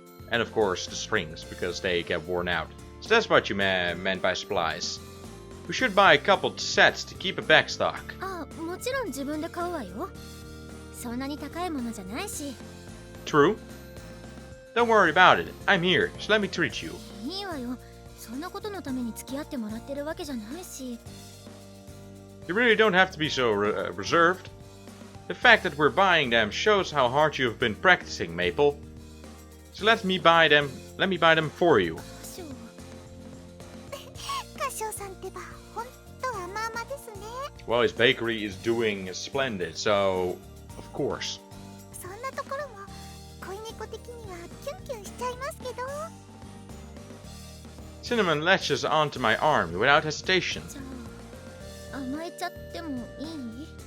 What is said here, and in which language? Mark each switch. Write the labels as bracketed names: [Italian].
[English] And of course the strings, because they get worn out. So that's what you meant by supplies. We should buy a couple sets to keep a backstock. [Japanese] あ、もちろん自分で買うわよ。そんなに高いものじゃないし。 [English] True. Don't worry about it. I'm here, so let me treat you. [Japanese] いいわよ。そんなことのために付き合ってもらってるわけじゃないし。 [English] You really don't have to be so reserved. The fact that we're buying them shows how hard you have been practicing, Maple. So let me buy them for you. [Japanese] 歌唱さんってば、ほんとね。 [English] Well, his bakery is doing splendid, so of course. [Japanese] そんなところも恋猫的にはキュンキュンしちゃいますけど。 [English] Cinnamon latches onto my arm without hesitation. [Japanese] じゃあ甘えちゃってもいい？